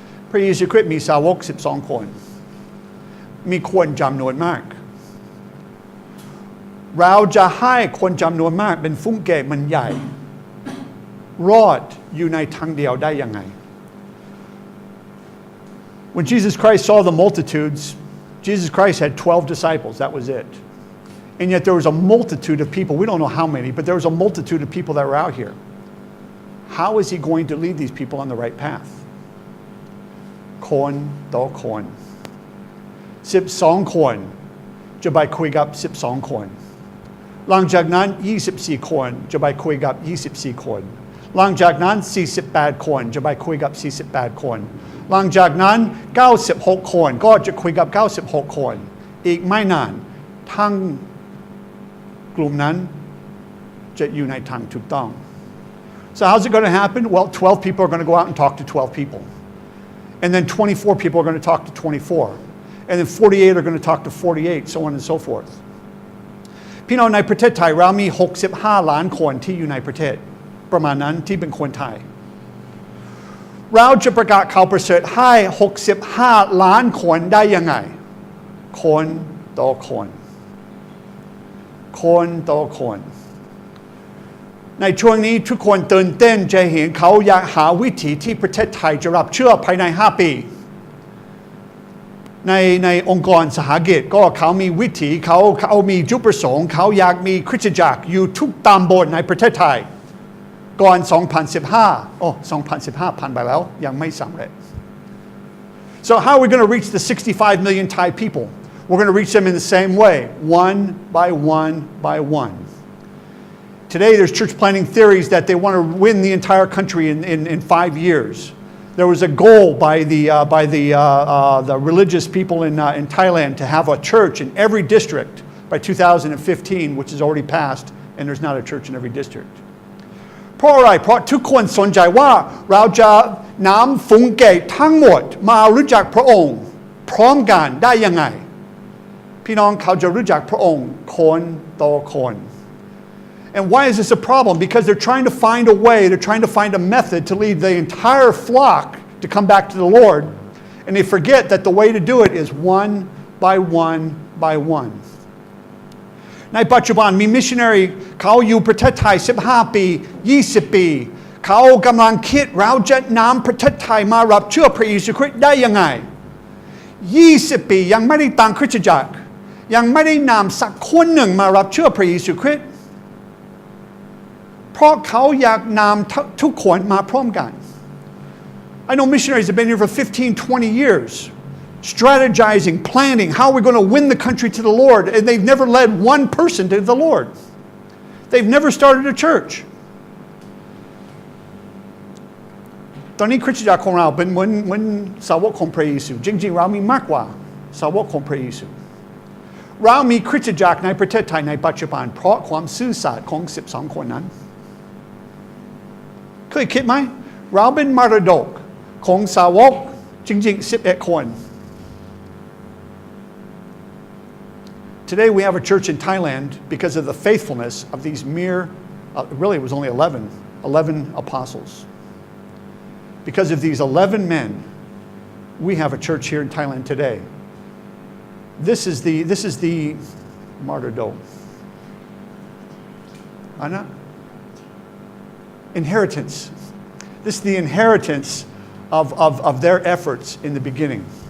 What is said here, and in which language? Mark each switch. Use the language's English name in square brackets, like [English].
[Thai] พระเยซูคริสต์มีสาวก12คนมีคนจำนวนมากเราจะให้คนจำนวนมากเป็นฟุ้งเกะมันใหญ่รอดอยู่ในทางเดียวได้ยังไง [English] When Jesus Christ saw the multitudes, Jesus Christ had 12 disciples. That was it. And yet there was a multitude of people. We don't know how many, but there was a multitude of people that were out here. How is he going to lead these people on the right path? [Thai] คนต่อคน12คนจะไปคุยกับ12คนหลังจากนั้น24คนจะไปคุยกับ24คนหลังจากนั้น48คนจะไปคุยกับ48คนหลังจากนั้น96คนก็จะคุยกับ96คนอีกไม่นานทั้งกลุ่มนั้นจะอยู่ในทางถูกต้อง [English] So how's it going to happen? Well, 12 people are going to go out and talk to 12 people. And then 24 people are going to talk to 24. And then 48 are going to talk to 48, so on and so forth. [Thai] พี่น้องในประเทศไทยเรามี65ล้านคนที่อยู่ในประเทศประมาณนั้นที่เป็นคนไทยเราจะประกาศข่าวประเสริฐให้65ล้านคนได้ยังไงคนต่อคนคนต่อคนในช่วงนี้ทุกคนตื่นเต้นจะเห็นเขาอยากหาวิธีที่ประเทศไทยจะรับเชื่อภายใน5ปี ในองค์กรสหกิจก็เขามีวิธีเขามีจุดประสงค์เขาอยากมีคริสตจักรอยู่ทุกตำบลในประเทศไทยก่อน2015ผ่านไปแล้วยังไม่สำเร็จ [English] So how are we going to reach the 65 million Thai people? We're going to reach them in the same way, one by one by one. Today there's church planting theories that they want to win the entire country in 5 years. There was a goal by the religious people in Thailand to have a church in every district by 2015, which is already passed, and there's not a church in every district. [Thai] เพราะอะไรเพราะทุกคนสนใจว่าเราจะนำฝูงเกะทั้งหมดมารู้จักพระองค์พร้อมกันได้ยังไงพี่น้องเขาจะรู้จักพระองค์คนต่อคน [English] And why is this a problem? Because they're trying to find a way, they're trying to find a method to lead the entire flock to come back to the Lord, and they forget that the way to do it is one by one by one. [Thai] ในปัจจุบันมีมิชชันนารีเขาอยู่ประเทศไทย15ปี20ปีเขากำลังคิดเราจะนำประเทศไทยมารับเชื่อพระเยซูคริสต์ได้ยังไง20ปียังไม่ได้ตั้งคริสตจักรยังไม่ได้นำสักคนหนึ่งมารับเชื่อพระเยซูคริสต์เพราะเขาอยากนำทุกคนมาพร้อมกัน [English] I know missionaries have been here for 15, 20 years. strategizing, planning how we're going to win the country to the Lord, and they've never led one person to the Lord. They've never started a church. [Thai] ตอนนี้คริสตจักรของเราเป็นเหมือนสาวกของพระเยซูจริงๆเรามีมากกว่าสาวกของพระเยซูเรามีคริสตจักรในประเทศไทยในปัจจุบันเพราะความซื่อสัตย์ของ12คนนั้นเคยคิดไหมเราเป็นมรดกของสาวกจริงๆ11คน [English] Today we have a church in Thailand because of the faithfulness of these really it was only 11 apostles. Because of these 11 men, we have a church here in Thailand today. This is the martyrdom. Anna? Inheritance. This is the inheritance of their efforts in the beginning.